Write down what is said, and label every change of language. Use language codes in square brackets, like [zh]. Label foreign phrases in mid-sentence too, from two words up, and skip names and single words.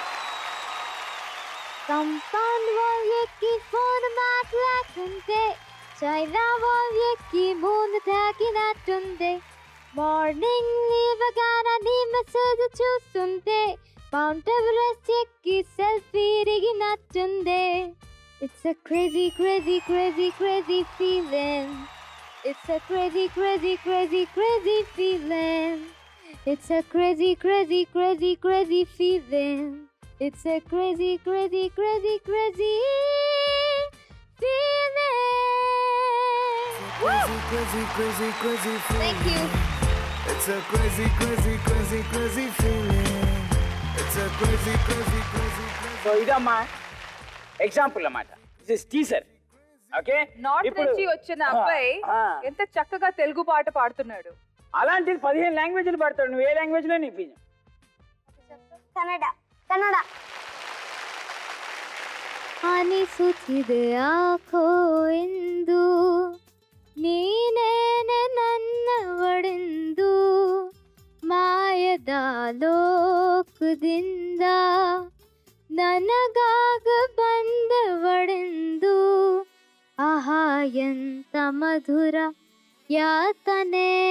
[en] compound wall [te] ఎక్కి ఫోన్ మాట్లాడుతుంటే చైనా వాల్ ఎక్కి మూన్ తాకినట్టుంది. మార్నింగ్ లేవగానే నీ మెసేజ్ చూస్తుంటే మౌంట్ ఎవరెస్ట్ ఎక్కి సెల్ఫీ దిగినట్టుంది. [en] It's a crazy, crazy, crazy, crazy feeling. It's a crazy, crazy, crazy, crazy feeling. It's a crazy, crazy, crazy, crazy feeling. It's a crazy, crazy, crazy, crazy feeling. crazy, crazy, crazy, crazy feeling. Thank you. It's a crazy, crazy, crazy, crazy feeling. It's a crazy, crazy, crazy, crazy. [te] సో ఇదమ్మా ఎగ్జాంపుల్ అన్నమాట. [en] this is teaser. [te] ఓకే, నార్త్ నుంచి వచ్చిన అబ్బాయి ఎంత చక్కగా తెలుగు పాట పాడుతున్నాడు. అలాంటిది 15 లాంగ్వేజ్లు పాడతాడు. నువ్వు ఏ లాంగ్వేజ్ లో నీపించు? [kn] ಕನ್ನಡ ಕನ್ನಡ ಅನಿಸುತ್ತಿದೆ ಯಾಕೋ ಎಂದು ನೀನೇನೆ ನನ್ನವಳೆಂದು ಮಾಯದ ಲೋಕದಿಂದ ನನಗಾಗ ಬಂದವಳೆಂದು ಆಹಾ ಎಂತ ಮಧುರ ಯಾತನೆ